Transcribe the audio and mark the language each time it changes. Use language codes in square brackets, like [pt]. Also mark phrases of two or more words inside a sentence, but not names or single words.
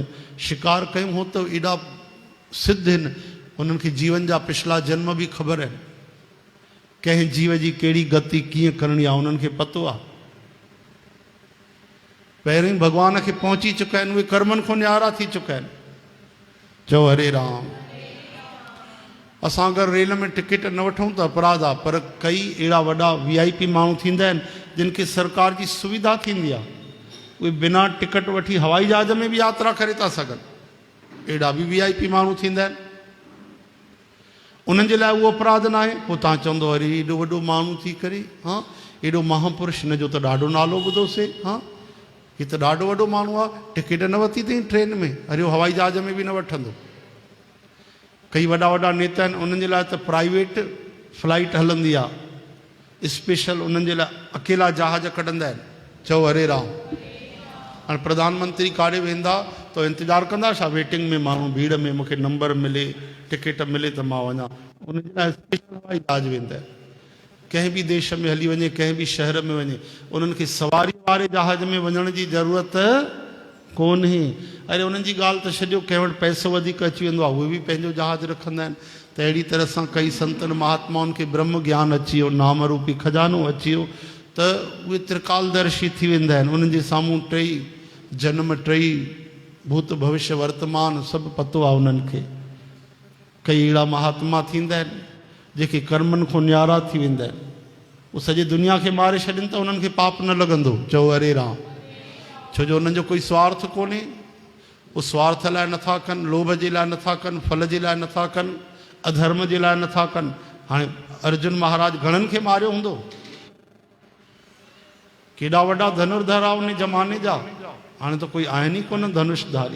[sd] शिकार कयूं हो त एॾा सिद्ध आहिनि, उन्हनि खे जीवन जा पिछला जन्म बि ख़बर आहिनि, कंहिं जीव जी कहिड़ी गति कीअं करणी आहे उन्हनि खे पतो आहे। पहिरीं भॻवान खे पहुची चुका आहिनि, उहे कर्मनि खां न्यारा थी चुका आहिनि। चओ हरे राम। असां अगरि रेल में टिकट न वठूं त अपराध आहे, पर कई अहिड़ा वॾा VIP माण्हू थींदा आहिनि जिन खे सरकार जी सुविधा थींदी आहे, उहे बिना टिकट वठी हवाई जहाज में बि यात्रा करे था सघनि। अहिड़ा बि VIP माण्हू थींदा आहिनि, उन्हनि जे लाइ उहो अपराध न आहे। पोइ तव्हां चवंदो अरे एॾो वॾो माण्हू थी करे, हा एॾो महापुरुष, हिन जो त ॾाढो नालो ॿुधोसीं, हा हीअ त ॾाढो वॾो माण्हू आहे, टिकट न वरिती अथई ट्रेन में, अरे उहो हवाई जहाज में बि न वठंदो। कई वॾा वॾा नेता आहिनि, उन्हनि जे लाइ त [en] private flight [sd] हलंदी आहे, स्पेशल उन्हनि जे लाइ अकेला जहाज कढंदा आहिनि। चओ हरे राम। हाणे प्रधानमंत्री काॾे वेंदा त इंतज़ारु कंदा छा वेटिंग में, माण्हू भीड़ में, मूंखे नंबर मिले, टिकट मिले त मां वञा। उनजे लाइ स्पेशल हवाई जहाज वेंदा आहिनि। कंहिं बि देश में हली वञे, कंहिं बि शहर में वञे, उन्हनि खे सवारी वारे जहाज में वञण जी ज़रूरत कोन्हे। अरे उन्हनि जी ॻाल्हि त छॾियो, कंहिं वटि पैसो वधीक अची वेंदो आहे, उहे बि पंहिंजो जहाज रखंदा आहिनि। त अहिड़ी तरह सां कई संतनि महात्माउनि खे ब्रह्म ज्ञान अची वियो, नाम रूपी खजानो अची वियो, त उहे त्रिकालदर्शी थी वेंदा आहिनि। उन्हनि जे साम्हूं टई जन्म, टई भूत भविष्य वर्तमान सभु पतो आहे उन्हनि खे। कई अहिड़ा महात्मा थींदा आहिनि जेके कर्मनि खां न्यारा थी वेंदा आहिनि। उहे सॼी दुनिया खे मारे छॾनि त उन्हनि खे पाप न लॻंदो। चओ हरे राम। छो जो उन्हनि जो कोई स्वार्थ कोन्हे, उहे स्वार्थ लाइ नथा कनि, लोभ जे लाइ नथा कनि, फल जे लाइ नथा कनि, अधर्म जे लाइ नथा कनि। हाणे अर्जुन महाराज घणनि खे मारियो हूंदो, केॾा वॾा धनुर्धर आहे उन ज़माने जा, हाणे त कोई आहिनि ई कोन धनुषधारी।